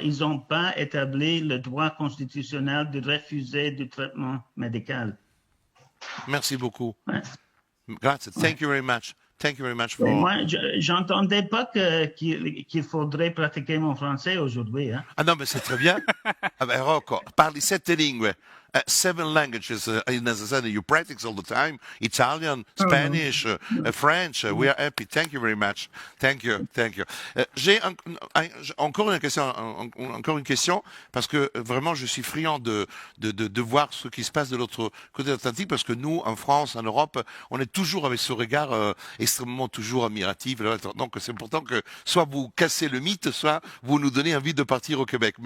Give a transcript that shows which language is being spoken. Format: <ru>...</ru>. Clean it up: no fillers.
<fr>Ils n'ont pas établi le droit constitutionnel de refuser du traitement médical. Merci beaucoup. Ouais.</fr> <it>Grazie.</it> <en>Thank you very much. Thank you very much</en> <fr>Et</fr> <en>for...</en> <fr>moi, j'entendais pas qu'il faudrait pratiquer mon français aujourd'hui. Hein. Ah non, mais c'est très bien. Ah ben,</fr> <it>Rocco, parli 7 lingue.</it> <en>7 languages necessary. You practice all the time. Italian, Spanish, French. We are happy. Thank you very much. Thank you. Thank you.</en> <fr>J'ai encore une question, parce que vraiment, je suis friand de voir ce qui se passe de l'autre côté de l'Atlantique, parce que nous, en France, en Europe, on est toujours avec ce regard extrêmement toujours admiratif. Donc, c'est important que soit vous cassez le mythe, soit vous nous donnez envie de partir au Québec.</fr>